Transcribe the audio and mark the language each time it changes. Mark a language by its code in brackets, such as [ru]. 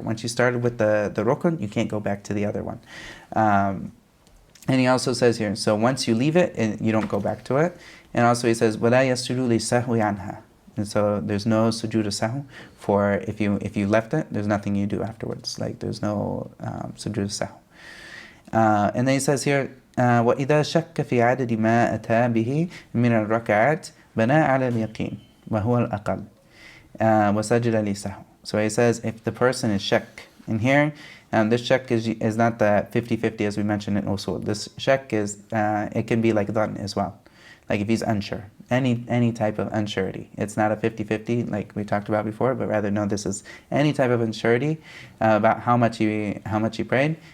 [en] Once you started with the rukun, you can't go back to the other one. And he also says here, so once you leave it, you don't go back to it. And also he says, [ar] وَلَا يَسْجُدُ لِسَهْوِ عَنْهَا. [en] And so there's no sujood sahu for if you left it, there's nothing you do afterwards. Like there's no sujood sahu. And then he says here, [ar] وَإِذَا شَكَّ فِي عَدَدِ مَا أَتَى بِهِ مِنَ الرَّكَعَاتِ بَنَى عَلَى الْيَقِينِ وَهُوَ الْأَقَلُ وَسَجَدَ لِسَهُ. [en] So he says if the person is shak, and here this shak is not the 50-50 as we mentioned in usul. This shak is it can be like dhan as well. Like if he's unsure, any type of unsurety. It's not a 50-50 like we talked about before, but rather no, this is any type of unsurety about how much he prayed.